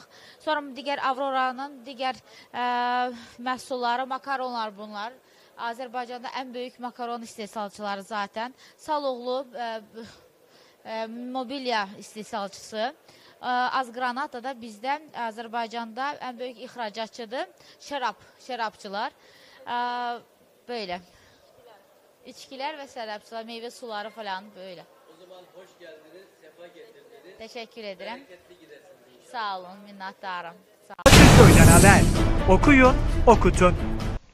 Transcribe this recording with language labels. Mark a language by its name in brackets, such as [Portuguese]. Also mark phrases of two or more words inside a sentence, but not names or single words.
[Azerbaijani] Sonra digər Avroranın digər məhsulları, makaronlar bunlar. Azərbaycanda ən böyük makaron istehsalçıları zaten. Saloğlu mobilya istehsalçısı. Azgranata da bizdən Azərbaycanda ən böyük ixracatçıdır. Şərabçılar. [Turkish] Böyle. [Azerbaijani] İçkilər və şərabçılar, [Turkish] meyve suları falan böyle. O zaman hoş geldiniz, sefa getirdiniz. Teşekkür ederim. Bereketli gidesiniz. Sağ olun, minnettarım. Bakırköy'den haber. Okuyun, okutun.